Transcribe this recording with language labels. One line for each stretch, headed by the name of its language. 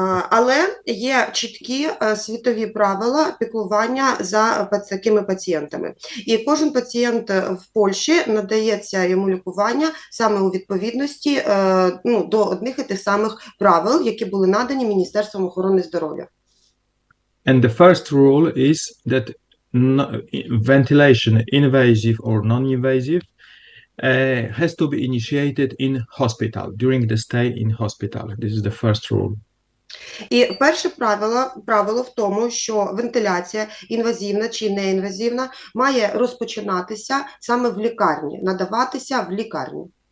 Ukrainian: Але є чіткі світові правила піклування за такими пацієнтами. І кожен пацієнт в Польщі надається йому лікування саме у відповідності до одних і тих самих правил, які були надані Міністерством охорони здоров'я.
English: And the first rule is that ventilation, invasive or non-invasive, has to be initiated in hospital, during the stay in hospital. This is the first rule.
Ukrainian: І перше правило в тому, що вентиляція, інвазивна чи неінвазивна, має розпочинатися саме в лікарні, надаватися в лікарні.